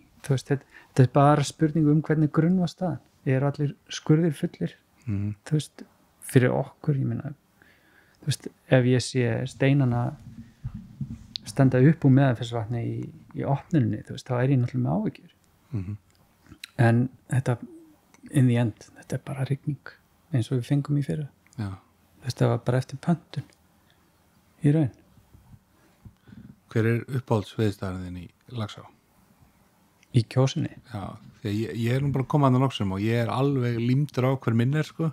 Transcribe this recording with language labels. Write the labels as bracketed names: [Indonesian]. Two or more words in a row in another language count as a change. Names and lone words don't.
[Icelandic] Þú veist, þetta er bara spurningu hvernig grunn var staðan. Er allir skurðir fullir? Þú veist, fyrir okkur, ég meina, þú veist, ef ég sé steinana standa upp úr Meðalfellsvatni í opnuninni, þú veist, þá er ég náttúrulega með áhyggjur. En þetta, [English] in the end, [Icelandic] þetta er bara rigning, eins og við fengum í fyrra. Já. Þetta var bara eftir pöntun í raun. Hver er uppáhaldsveðurstaðurinn í Laxá? Í Kjósinni? Já, því að ég er nú bara að koma að það noksum og ég er alveg límdur á hver minn er, sko.